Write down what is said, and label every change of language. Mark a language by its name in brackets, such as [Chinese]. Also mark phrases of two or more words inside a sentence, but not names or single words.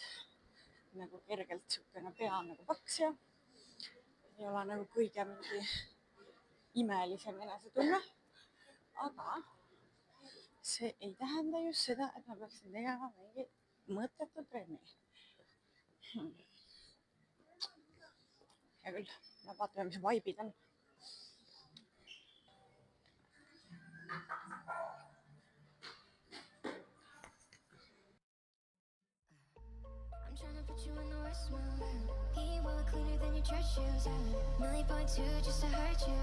[Estonian] Nagu kergelt siukene pea nagu paks ja ei ole nagu kõige mingi imelisem enesetunne. Aga see ei tähenda just seda, et ma peaksin tegema mingi mõttetu trenni. Hea küll, vaatame, mis vaibid on. [English] Put you in the worst mood. He will cleaner than your church shoes. $1.2 just to hurt you.